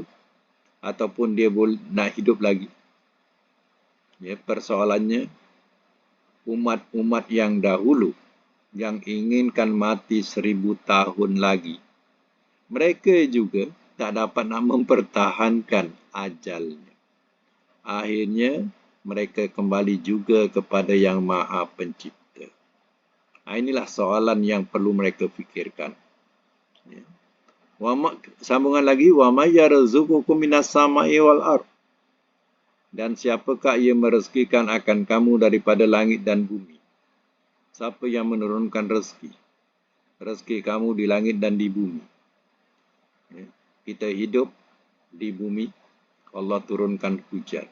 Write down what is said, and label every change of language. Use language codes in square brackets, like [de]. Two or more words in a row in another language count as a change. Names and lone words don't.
[ms] Ataupun dia nak hidup lagi? Ya, persoalannya, umat-umat yang dahulu yang inginkan mati 1000 tahun lagi, mereka juga tak dapat nak mempertahankan ajalnya. Akhirnya, mereka kembali juga kepada Yang Maha Pencipta. Inilah soalan yang perlu mereka fikirkan. Ya. Sambungan lagi, [ar] ومن يرزقكم من السماء والأرض. [ms] Dan siapakah ia merezekikan akan kamu daripada langit dan bumi? Siapa yang menurunkan rezeki? Rezeki kamu di langit dan di bumi. Ya. Kita hidup di bumi, Allah turunkan hujan.